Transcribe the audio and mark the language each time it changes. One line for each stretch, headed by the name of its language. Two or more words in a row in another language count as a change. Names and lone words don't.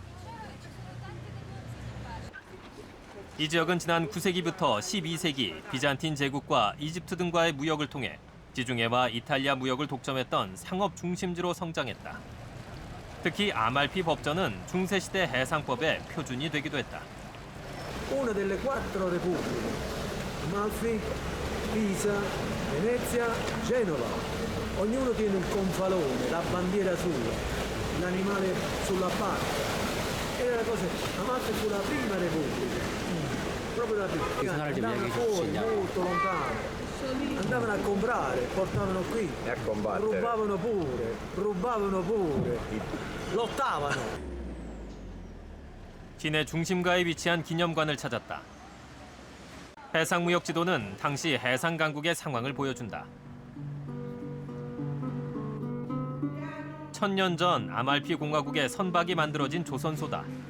Korean: 이 지역은 지난 9세기부터 12세기 비잔틴 제국과 이집트 등과의 무역을 통해 지중해와 이탈리아 무역을 독점했던 상업 중심지로 성장했다. 특히 아말피 법전은 중세시대 해상법의 표준이 되기도 했다.
Italian: Una delle quattro repubbliche, Amalfi, Pisa, Venezia, Genova. Ognuno tiene un gonfalone, la bandiera sua, l'animale sulla barca. E la cosa, Amalfi fu la prima repubblica, proprio la prima. Andavano fuori, molto lontano. Andavano a comprare, portavano qui, a combattere. rubavano pure, lottavano.
Korean: 시내 중심가에 위치한 기념관을 찾았다. 해상무역 지도는 당시 해상 강국의 상황을 보여준다. 1000년 전 아말피 공화국의 선박이 만들어진 조선소다.